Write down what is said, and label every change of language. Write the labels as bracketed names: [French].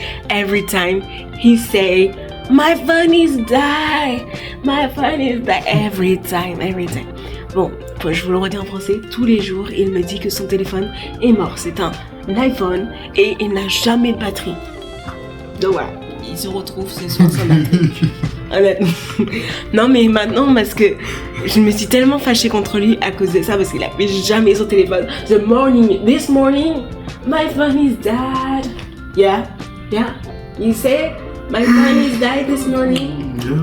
[English] Every time he say, my phone is die. My phone is die. Every time. [French] Bon, je vous le redis en français, tous les jours, il me dit que son téléphone est mort. C'est un iPhone et il n'a jamais de batterie. Donc voilà, il se retrouve ce soir sans batterie. Honnêtement. Non mais maintenant, parce que je me suis tellement fâchée contre lui à cause de ça, parce qu'il avait jamais son téléphone. [English] This morning, my phone is dead. Yeah. You say, my phone is dead this morning.